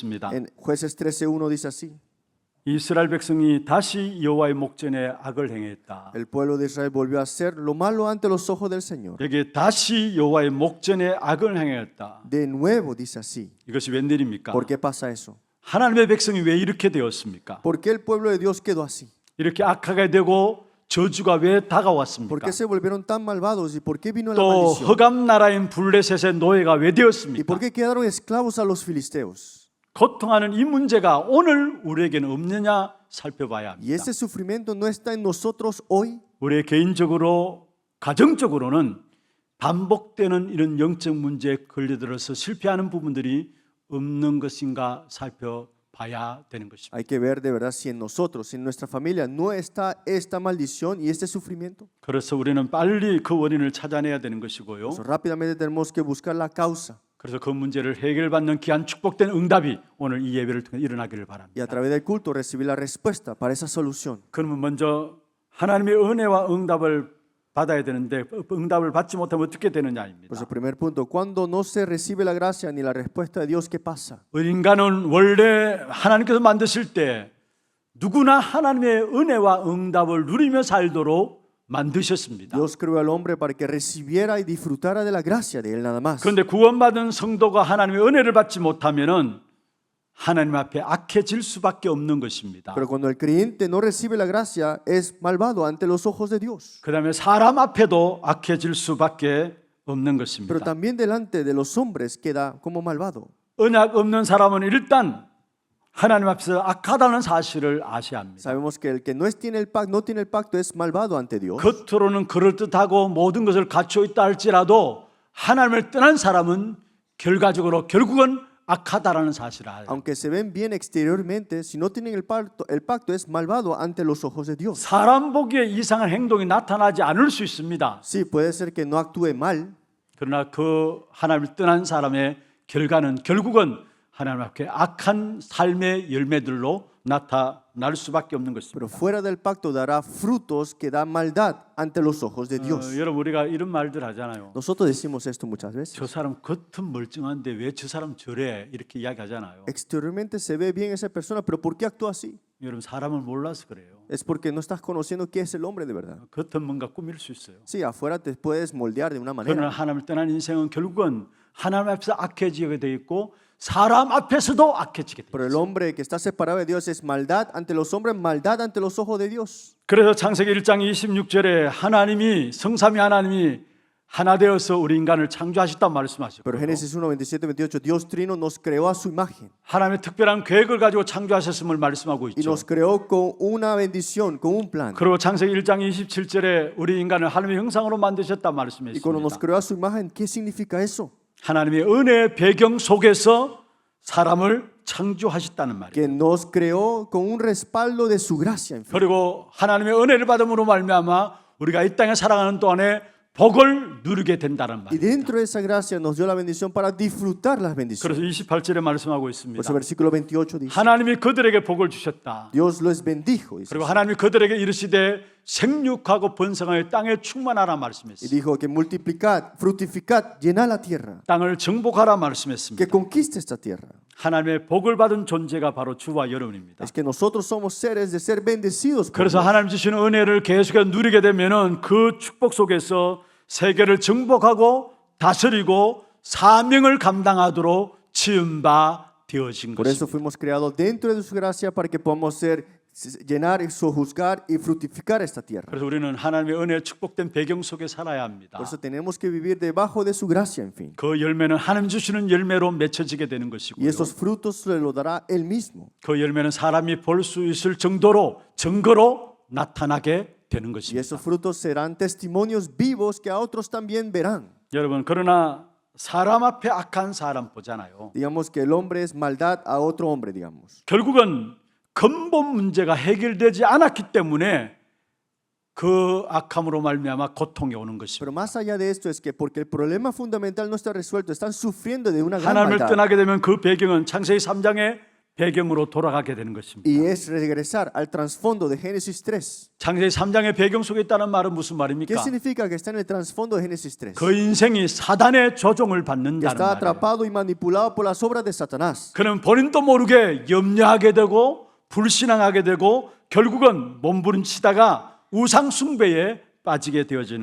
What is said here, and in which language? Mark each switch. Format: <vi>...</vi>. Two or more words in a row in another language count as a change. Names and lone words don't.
<es>En Jueces 13:1 dice así.</es> <ko>이스라엘 백성이 다시 여호와의 목전에 악을 행했다.</ko> <es>El pueblo de Israel volvió a hacer lo malo ante los ojos del Señor.</es> <ko>여기 다시 여호와의 목전에 악을 행했다.</ko> <es>De nuevo dice así.</es> <ko>이것이 웬일입니까?</ko> <es>¿Por qué pasa eso?</es> <ko>하나님의 백성이 왜 이렇게 되었습니까?</ko> <es>¿Por qué el pueblo de Dios quedó así?</es> <ko>이렇게 악하게 되고 저주가 왜</ko> <es>¿Por</es> <ko>다가왔습니까?</ko> <es>qué se volvieron tan malvados y por qué vino la</es> <ko>또</ko> <es>maldición?</es> <ko>흑암 나라인 블레셋의 노예가 왜</ko> <es>¿Y</es> <ko>되었습니까?</ko> <es>por qué quedaron esclavos a los filisteos?</es> <ko>고통하는 이 문제가 오늘 우리에게는 없느냐 살펴봐야</ko> <es>Y</es> <ko>합니다.</ko> <es>ese sufrimiento no está en nosotros hoy.</es> <ko>우리 개인적으로 가정적으로는 반복되는 이런 영적 문제에 걸려들어서 실패하는 부분들이 없는 것인가 살펴봐야 되는 것입니다.</ko> <es>Hay que ver de verdad si en nosotros, en nuestra familia, no está esta maldición y este sufrimiento.</es> <ko>그래서 우리는 빨리 그 원인을 찾아내야 되는 것이고요.</ko> <es>Entonces, rápidamente tenemos que buscar la causa.</es> <ko>그래서 그 문제를 해결받는 귀한 축복된 응답이 오늘 이 예배를 통해 일어나기를</ko> <es>Y a</es> <ko>바랍니다.</ko> <es>través del culto recibir la respuesta para esa solución.</es> <ko>그러면 먼저 하나님의 은혜와 응답을 받아야 되는데 응답을 받지 못하면 어떻게 되느냐입니다.</ko> <es>Por eso, primer punto, cuando no se recibe la gracia ni la respuesta de Dios, ¿qué pasa?</es> <ko>인간은 원래 하나님께서 만드실 때 누구나 하나님의 은혜와 응답을 누리며 살도록 만드셨습니다.</ko> <es>Dios creó al hombre para que recibiera y disfrutara de la gracia de Él nada más.</es> <ko>그런데 구원받은 성도가 하나님의 은혜를 받지 못하면은 하나님 앞에 악해질 수밖에 없는 것입니다.</ko> <es>Pero cuando el creyente no recibe la gracia, es malvado ante los ojos de Dios.</es> <ko>그다음에 사람 앞에도 악해질 수밖에 없는</ko> <es>Pero</es> <ko>것입니다.</ko> <es>también delante de los hombres queda como malvado.</es> <ko>언약 없는 사람은 일단 하나님 앞에서 악하다는 사실을 아셔야 합니다.</ko> <es>Sabemos que el que tiene el pacto es malvado ante Dios.</es> <ko>겉으로는 그럴듯하고 모든 것을 갖추어 있다 할지라도 하나님을 떠난 사람은 결국은 악하다라는 사실을 알아요.</ko> <es>Aunque se ven bien exteriormente, si no tienen el pacto es malvado ante los ojos de Dios.</es> <ko>사람 보기에 이상한 행동이 나타나지 않을 수 있습니다.</ko> <es>Sí, puede ser que no actúe mal,</es> <ko>그러나 그 하나님을 떠난 사람의 결과는 결국은 하나님 앞에 악한 삶의 열매들로 나타날 수밖에 없는 것입니다.</ko> <es>pero fuera del pacto dará frutos que dan maldad ante los ojos de Dios.</es> <ko>여러분 우리가 이런 말들 하잖아요.</ko> <es>Nosotros decimos esto muchas veces.</es> <ko>저 사람 겉은 멀쩡한데 왜 저 사람 저래 이렇게 이야기하잖아요.</ko> <es>Exteriormente se ve bien esa persona, pero ¿por qué actúa así?</es> <ko>여러분 사람을 몰라서 그래요.</ko> <es>Es porque no estás conociendo qué es el hombre de verdad.</es> <ko>겉은 뭔가 꾸밀 수 있어요.</ko> <es>Sí, afuera te puedes moldear de una</es> <ko>그러나</ko> <es>manera,</es> <ko>하나님을 떠난 인생은 결국은 하나님 앞에서 악해지게 돼 있고 사람 앞에서도 악해지게 돼</ko> <es>pero el</es> <ko>있어요.</ko> <es>hombre que está separado de Dios es maldad ante los hombres, maldad ante los ojos de Dios.</es> <ko>그래서 창세기 1장 26절에 하나님이 성삼위 하나님이 하나 되어서 우리 인간을 창조하셨단 말씀하셨고</ko> <es>Pero Génesis 1, 27, 28, Dios Trino nos creó a su imagen</es> <ko>하나님의 특별한 계획을 가지고 창조하셨음을 말씀하고</ko> <es>y</es> <ko>있죠.</ko> <es>nos creó con una bendición, con un plan.</es> <ko>그리고 창세기 1장 27절에 우리 인간을 하나님의 형상으로 만드셨다</ko> <es>Y cuando nos</es> <ko>말씀했습니다.</ko> <es>creó a su imagen, ¿qué significa eso?</es> <ko>하나님의 은혜의 배경 속에서 사람을 창조하셨다는 말이에요.</ko> <es>Que nos creó con un respaldo de su gracia. En fin.</es> <ko>그리고 하나님의 은혜를 받음으로 말미암아 우리가 이 땅에 살아가는 동안에 복을 누리게 된다는</ko> <es>Y</es> <ko>말이에요.</ko> <es>dentro de esa gracia nos dio la bendición para disfrutar las bendiciones.</es> <ko>그래서 28절에 말씀하고</ko> <es>Por</es> <ko>있습니다.</ko> <es>eso versículo 28 dice,</es> <ko>하나님이 그들에게 복을 주셨다.</ko> <es>Dios los bendijo. Dice.</es> <ko>그리고 하나님이 그들에게 이르시되 생육하고 번성하여 땅에 충만하라</ko> <es>Y</es> <ko>말씀했습니다.</ko> <es>dijo que multiplicad, fructificad, llenad la tierra,</es> <ko>땅을 정복하라</ko> <es>que</es> <ko>말씀했습니다.</ko> <es>conquiste esta tierra.</es> <ko>하나님의 복을 받은 존재가 바로 주와 여러분입니다.</ko> <es>Es que nosotros somos seres de ser bendecidos por</es> <ko>그래서</ko> <es>Dios.</es> <ko>하나님 주시는 은혜를 계속해서 누리게 되면은 그 축복 속에서 세계를 정복하고 다스리고 사명을 감당하도록 지음바 되어진</ko> <es>Por eso</es> <ko>것입니다.</ko> <es>fuimos creados dentro de su gracia para que podamos llenar, sojuzgar y fructificar esta tierra.</es> <ko>그래서 우리는 하나님의 은혜 축복된 배경 속에 살아야 합니다.</ko> <es>Por eso tenemos que vivir debajo de su gracia, en fin.</es> <ko>그 열매는 하나님 주시는 열매로 맺혀지게 되는</ko> <es>Y</es> <ko>것이고요.</ko> <es>esos frutos se los dará Él mismo.</es> <ko>그 열매는 사람이 볼 수 있을 정도로 증거로 나타나게 되는</ko> <es>Y</es> <ko>것입니다.</ko> <es>esos frutos serán testimonios vivos que a otros también verán.</es> <ko>여러분 그러나 사람 앞에 악한 사람 보잖아요.</ko> <es>Digamos que el hombre es maldad a otro hombre, digamos.</es> <ko>결국은 근본 문제가 해결되지 않았기 때문에 그 악함으로 말미암아 고통이 오는 것입니다.</ko> <es>Pero más allá de esto es que porque el problema fundamental no está resuelto, están sufriendo de una gran</es> <ko>하나님을</ko> <es>maldad.</es> <ko>떠나게 되면 그 배경은 창세기 3장의 배경으로 돌아가게 되는 것입니다.</ko> <es>Y es regresar al trasfondo de Génesis 3.</es> <ko>창세기 3장의 배경 속에 있다는 말은 무슨</ko> <es>¿Qué</es> <ko>말입니까?</ko> <es>significa que está en el trasfondo de Génesis 3?</es> <ko>그 인생이 사단의 조종을</ko> <es>Que</es> <ko>받는다는</ko> <es>está</es> <ko>말이에요.</ko> <es>atrapado y manipulado por las obras de Satanás.</es> <ko>그는 본인도 모르게 염려하게 되고 불신앙하게 되고 결국은 몸부림치다가 우상 숭배에 빠지게 되어지는</ko>